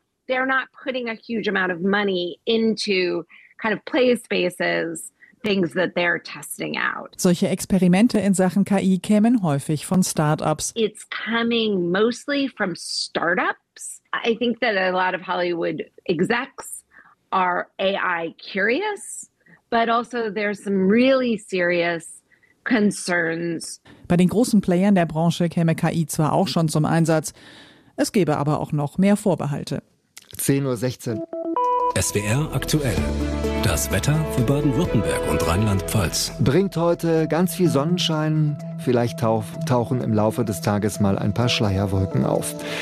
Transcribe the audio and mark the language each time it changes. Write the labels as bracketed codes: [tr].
[en] They're not putting a huge amount of money into kind of play spaces, things that they're testing out. [de] Solche Experimente in Sachen KI kämen häufig von Startups. [en] It's coming mostly from startups. I think that a lot of Hollywood execs are AI curious, but also there's some really serious concerns. [de] Bei den großen Playern der Branche käme KI zwar auch schon zum Einsatz, es gäbe aber auch noch mehr Vorbehalte. 10.16 Uhr. SWR aktuell. Das Wetter für Baden-Württemberg und Rheinland-Pfalz. Bringt heute ganz viel Sonnenschein. Vielleicht tauchen im Laufe des Tages mal ein paar Schleierwolken auf.